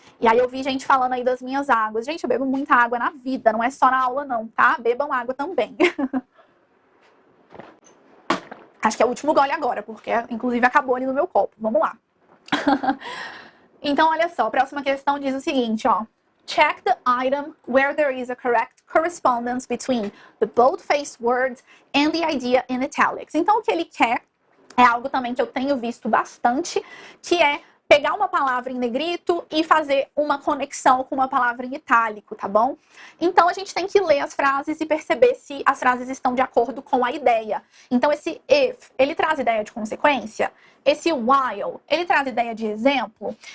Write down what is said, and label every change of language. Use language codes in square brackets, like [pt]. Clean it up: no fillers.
[pt] E aí eu vi gente falando aí das minhas águas. Gente, eu bebo muita água na vida, não é só na aula não, tá? Bebam água também. Acho que é o último gole agora, porque inclusive acabou ali no meu copo. Vamos lá. Então, olha só, a próxima questão diz o seguinte, ó. [en] Check the item where there is a correct correspondence between the bold-faced words and the idea in italics. [pt] Então, o que ele quer é algo também que eu tenho visto bastante, que é pegar uma palavra em negrito e fazer uma conexão com uma palavra em itálico, tá bom? Então, a gente tem que ler as frases e perceber se as frases estão de acordo com a ideia. Então, esse if, ele traz ideia de consequência? Esse while, ele traz ideia de exemplo?